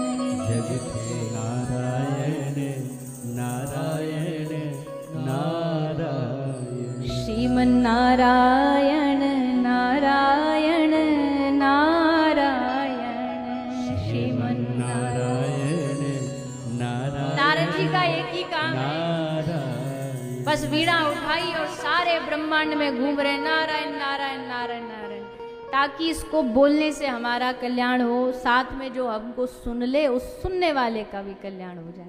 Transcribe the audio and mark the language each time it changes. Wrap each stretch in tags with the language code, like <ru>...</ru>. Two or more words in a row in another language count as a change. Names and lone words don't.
<hi>जगते नारायण नारायण नारायण, श्रीमन नारायण नारायण नारायण, श्रीमन नारायण नारायण। नारद जी का एक ही काम है, बस वीणा उठाई और सारे ब्रह्मांड में घूम रहे नारायण नारायण नारायण नारायण, ताकि इसको बोलने से हमारा कल्याण हो, साथ में जो हमको सुन ले उस सुनने वाले का भी कल्याण हो जाए।</hi>